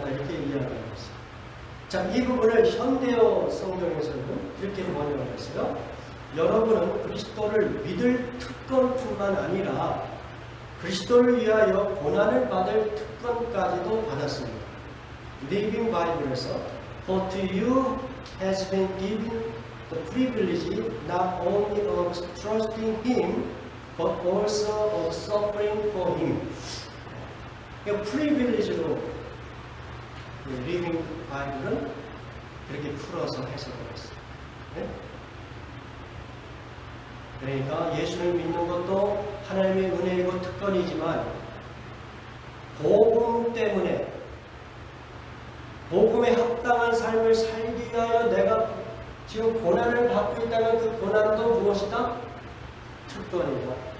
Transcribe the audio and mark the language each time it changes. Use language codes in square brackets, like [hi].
[ko] 이렇게 이야기하고 있어요. 자, 이 부분을 현대어 성경에서는 이렇게 번역을 했어요. 여러분은 그리스도를 믿을 특권뿐만 아니라 그리스도를 위하여 고난을 받을 특권까지도 받았습니다. [en] Living Bible에서 For to you has been given the privilege not only of trusting Him but also of suffering for Him. [ko] 프리빌리지로 리빙 바이블은 그렇게 풀어서 해석을 했어요. 네? 그러니까 예수를 믿는 것도 하나님의 은혜이고 특권이지만 복음 때문에 복음에 합당한 삶을 살기 위하여 내가 지금 고난을 받고 있다면 그 고난도 무엇이다? 특권이다.